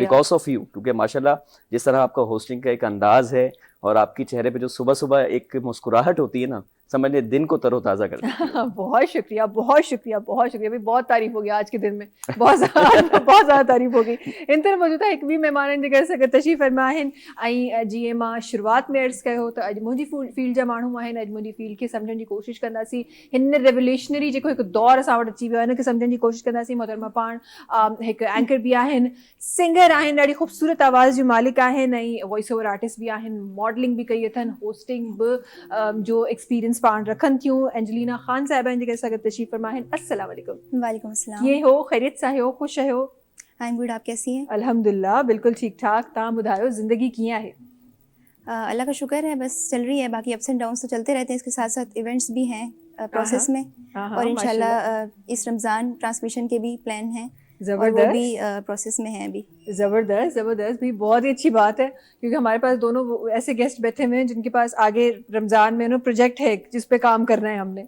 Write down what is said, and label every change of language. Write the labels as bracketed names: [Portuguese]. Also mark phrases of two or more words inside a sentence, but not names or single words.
[English] Because of you, [Urdu] کیونکہ ماشاءاللہ جس طرح آپ کا ہوسٹنگ کا ایک انداز ہے اور آپ کی چہرے پہ جو صبح صبح ایک مسکراہٹ ہوتی ہے نا، سمجھ لے دن کو تروتازہ کر دیتی ہے. بہت شکریہ، بہت شکریہ، بہت شکریہ۔ بھائی بہت تعریف ہو گئی آج کے دن میں، بہت بہت زیادہ تعریف ہو گئی. ان طرح موجود ہے ایک بھی مہمان جگہ سے اگر [Sindhi] तशरीफ़ फरमा आहिनि ऐं जीअं मां शुरुआत में अर्ज़ु कयो त अॼु मुंहिंजी फील्ड जा माण्हू आहिनि, अॼु मुंहिंजी फील्ड खे सम्झण जी कोशिशि कंदासीं। हिन रेवोल्यूशनरी जेको हिकु दौर असां वटि अची वियो आहे हिनखे सम्झण जी कोशिशि कंदासीं। मोहतरमा पाण हिकु एंकर बि आहिनि, सिंगर आहिनि, ॾाढी ख़ूबसूरत आवाज़ जो मालिक आहिनि, ऐं [English] voice over artist [Sindhi] बि आहिनि, मॉडलिंग बि कई अथनि, होस्टिंग बि जो एक्सपीरियंस पाण रखनि थियूं। एंजलीना ख़ान साहिबा जेके असां गॾु तशरीफ़ फरमा आहिनि। [Arabic] السلام علیکم. وعلیکم السلام. [Sindhi] कीअं हो, ख़ैरियत सां हो, ख़ुशि आहियो? [English] I am good, [Urdu] آپ کیسی ہیں? الحمدللہ بالکل ٹھیک ٹھاک. [Sindhi] तव्हां ॿुधायो ज़िंदगी कीअं आहे? [Urdu] اللہ کا شکر ہے، بس چل رہی ہے۔ باقی [English] ups and downs [Urdu] تو چلتے رہتے ہیں، اس کے ساتھ ساتھ ایونٹس بھی ہیں پروسیس میں، اور ان شاءاللہ اس رمضان ٹرانسمیشن کے بھی پلان ہیں اور وہ بھی پروسیس میں ہیں ابھی. زبردست زبردست بھی، بہت ہی اچھی بات ہے، کیونکہ ہمارے پاس دونوں ایسے گیسٹ بیٹھے ہوئے ہیں جن کے پاس آگے رمضان میں نا پراجیکٹ ہے جس پہ کام کرنا ہے ہم نے